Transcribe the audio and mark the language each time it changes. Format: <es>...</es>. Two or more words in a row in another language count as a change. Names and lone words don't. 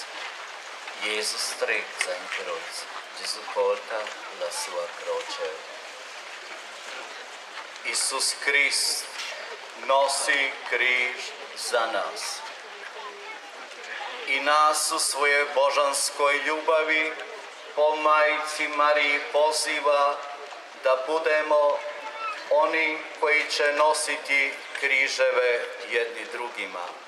<it>Jēzus strecca in croce, Gesù porta la sua croce.</it> <hr>Isus Krist nosi križ za nas. I nas u svojoj božanskoj ljubavi po Majci Mariji poziva da budemo oni koji će nositi križeve jedni drugima.</hr>